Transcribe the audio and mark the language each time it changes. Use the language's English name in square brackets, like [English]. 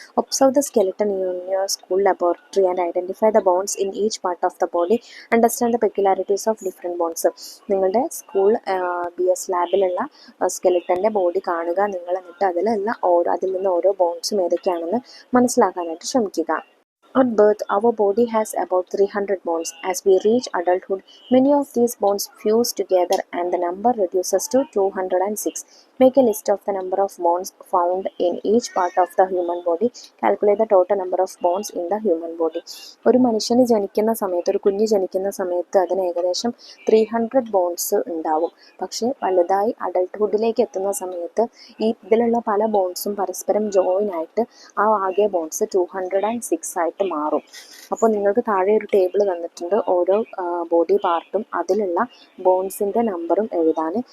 [English] Observe the skeleton in your school laboratory and identify the bones in each part of the body. Understand the peculiarities of different bones. [Malayalam] നിങ്ങളുടെ school BS ലാബിലുള്ള സ്കെലിട്ടൻ്റെ body കാണുക നിങ്ങൾ, എന്നിട്ട് അതിൽ നിന്ന് ഓരോ ബോൺസും ഏതൊക്കെയാണെന്ന് മനസ്സിലാക്കാനായിട്ട് ശ്രമിക്കുക. [English] At birth, our body has about 300 bones. As we reach adulthood, many of these bones fuse together and the number reduces to 206. Make a list of the number of bones found in each part of the human body. Calculate the total number of bones in the human body. [Malayalam] ഒരു മനുഷ്യന് ജനിക്കുന്ന സമയത്ത്, ഒരു കുഞ്ഞ് ജനിക്കുന്ന സമയത്ത് അതിന് ഏകദേശം 300 ബോൺസ് ഉണ്ടാവും. പക്ഷേ വലുതായി അഡൾട്ട്ഹുഡിലേക്ക് എത്തുന്ന സമയത്ത് ഇതിലുള്ള പല ബോൺസും പരസ്പരം ജോയിൻ ആയിട്ട് ആ ആകെ ബോൺസ് 206 ആയിട്ട് മാറും. അപ്പോൾ നിങ്ങൾക്ക് താഴെ ഒരു ടേബിൾ തന്നിട്ടുണ്ട്, ഓരോ ബോഡി പാർട്ടും അതിലുള്ള ബോൺസിൻ്റെ നമ്പറും എഴുതാൻ.